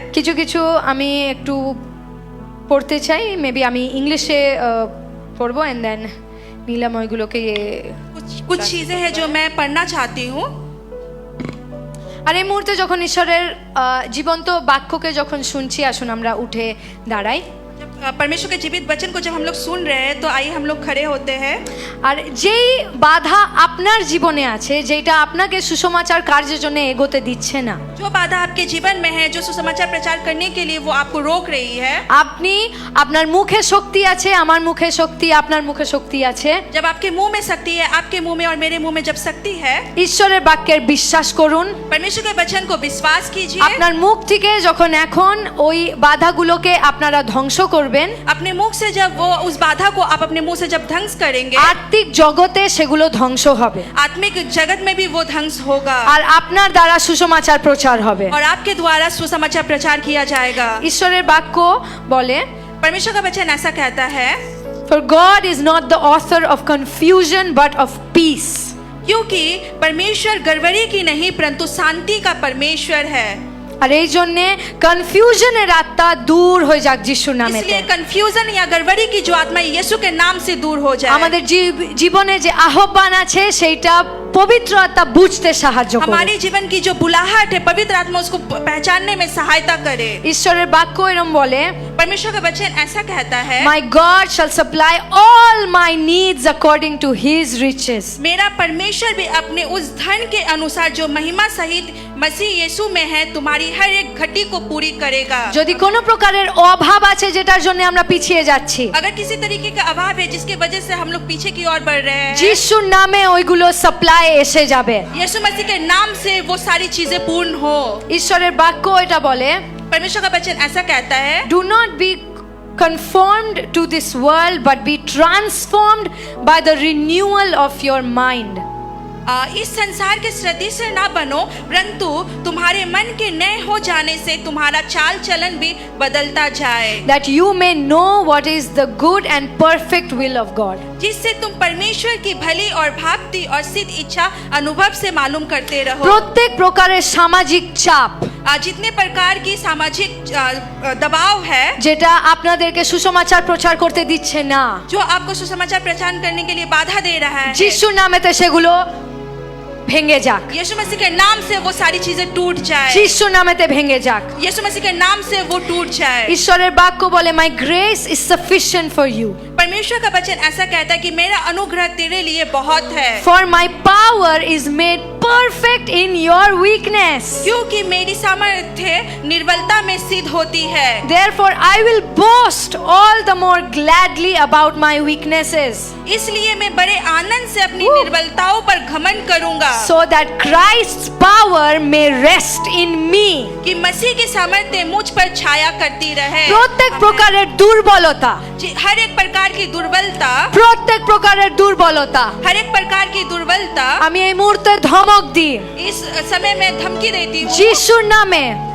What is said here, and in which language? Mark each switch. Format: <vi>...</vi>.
<bn>কিছু কিছু আমি একটু পড়তে চাই, মেবি আমি ইংলিশে পড়বো</bn> <en>and then</en> <bn>নীলাম ওইগুলোকে।</bn> <hi>कुछ चीजें हैं जो मैं पढ़ना चाहती हूँ।</hi> <bn>আর এই মুহূর্তে যখন ঈশ্বরের জীবন্ত বাক্যকে যখন শুনছি, আসুন আমরা উঠে দাঁড়াই।</bn> <hi>परमेश्वर के जीवित वचन को जब हम लोग सुन रहे हैं, तो आइए हम लोग खड़े होते हैं।</hi> <bn>আর যেই বাধা আপনার জীবনে আছে, যেটা আপনাকে সুসমাচার কার্যের জন্য এগোতে দিচ্ছে না,</bn> <hi>जो बाधा आपके जीवन में है, जो सुसमाचार प्रचार करने के लिए वो आपको रोक रही है,</hi> <bn>আপনার মুখে শক্তি আছে, আমার মুখে শক্তি, আপনার মুখে শক্তি আছে,</bn> <hi>जब आपके मुंह में शक्ति है, आपके मुंह में और मेरे मुंह में जब शक्ति है,</hi> <bn>ঈশ্বরের বাক্যের বিশ্বাস করুন।</bn> <hi>परमेश्वर के वचन को विश्वास कीजिए।</hi> <bn>আপনার মুখ থেকে যখন এখন ওই বাধাগুলোকে আপনারা ধ্বংস করবেন,</bn> <hi>अपने मुख से जब वो उस बाधा को आप अपने मुंह से जब ध्वंस करेंगे,</hi> <bn>আত্মিক জগতে সেগুলো ধ্বংস হবে,</bn> <hi>आत्मिक जगत में भी वो ध्वंस होगा,</hi> <bn>আর আপনার দ্বারা সুসমাচার প্রচার হবে,</bn> <hi>और आपके द्वारा सुसमाचार प्रचार किया जाएगा।</hi> <bn>ঈশ্বরের বাক্য বলে,</bn> <hi>परमेश्वर का वचन ऐसा कहता है,</hi> <en>For God is not the author of confusion but of peace.</en> <hi>क्योंकि परमेश्वर गड़बड़ी की नहीं परंतु शांति का परमेश्वर है।</hi> <bn>আর এই জন্যে কনফিউশনের আত্মা দূর হয়ে যাক যিশুর নামে।</bn> <hi>इसलिए कंफ्यूजन या गड़बड़ी की जो आत्मा यीशु के नाम से दूर हो जाए।</hi> <bn>আমাদের জীবনে যে আহ্বান আছে সেইটা পবিত্র আত্মা বুঝতে সাহায্য করে।</bn> <hi>हमारे जीवन की जो बुलाहट है, पवित्र आत्मा उसको पहचानने में सहायता करे।</hi> <bn>ঈশ্বরের বাক্য এরকম বলে,</bn> <hi>परमेश्वर का वचन ऐसा कहता है,</hi> <en>My God shall supply all my needs according to his riches.</en> <hi>मेरा परमेश्वर भी अपने उस धन के अनुसार जो महिमा सहित मसीह यीशु में है, तुम्हारी हर एक घटी को पूरी करेगा।</hi> <bn>যদি কোনো প্রকারের অভাব আছে যেটার জন্য আমরা পিছিয়ে যাচ্ছি,</bn> <hi>अगर किसी तरीके का अभाव है जिसकी वजह से हम लोग पीछे की ओर बढ़ रहे हैं,</hi> <bn>যিশুর নামে ওইগুলো সাপ্লাই এসে যাবে।</bn> <hi>यीशु मसीह के नाम से वो सारी चीजें पूर्ण हो।</hi> <bn>ঈশ্বরের বাক্য এটা বলে,</bn> <hi>परमेश्वर का वचन ऐसा कहता है,</hi> <en>Do not be conformed to this world but be transformed by the renewal of your mind.</en> <hi>इस संसार के सदृश ना बनो, परंतु तुम्हारे मन के नए हो जाने से तुम्हारा चाल चलन भी बदलता जाए,</hi> <en>That you may know what is the good and perfect will of God.</en> <hi>जिससे तुम परमेश्वर की भली और भावती और सिद्ध इच्छा अनुभव से मालूम करते रहो।</hi> <bn>প্রত্যেক প্রকারের সামাজিক চাপ</bn> <hi>जितने प्रकार की सामाजिक दबाव है,</hi> <bn>যেটা আপনাদেরকে সুসমাচার প্রচার করতে দিচ্ছে না,</bn> <hi>जो आपको सुसमाचार प्रचार करने के लिए बाधा दे रहा है,</hi> <bn>যিশুর নামেতে সেগুলো ভেঙে যাক,</bn> <hi>यीशु मसीह के नाम से वो सारी चीजें टूट जाए,</hi> <bn>যিশুর নামেতে ভেঙে যাক।</bn> <hi>यीशु मसीह के नाम से वो टूट जाए।</hi> <bn>ঈশ্বরের বাক্য বলে,</bn> <en>My grace is sufficient for you.</en> <hi>परमेश्वर का वचन ऐसा कहता है कि मेरा अनुग्रह तेरे लिए बहुत है,</hi> <en>For my power is made perfect in your weakness.</en> <hi>क्योंकि मेरी सामर्थ्य निर्बलता में सिद्ध होती है।</hi> <en>Therefore, I will boast all the more gladly about my weaknesses,</en> <hi>इसलिए मैं बड़े आनंद से अपनी Woo. निर्बलताओं पर घमंड करूंगा,</hi> <en>so that Christ's power may rest in me.</en> <hi>कि मसीह की सामर्थ्य मुझ पर छाया करती रहे।</hi> <bn>প্রত্যেক প্রকারের দুর্বলতা,</bn> <hi>हर एक प्रकार की दुर्बलता,</hi> <bn>প্রত্যেক প্রকারের দুর্বলতা</bn> <hi>हर एक प्रकार की दुर्बलता</hi> <bn>আমি এই মুহূর্তে ধমক দিই</bn> <hi>इस समय में धमकी देती हूँ</hi> <bn>যিশুর নামে।</bn>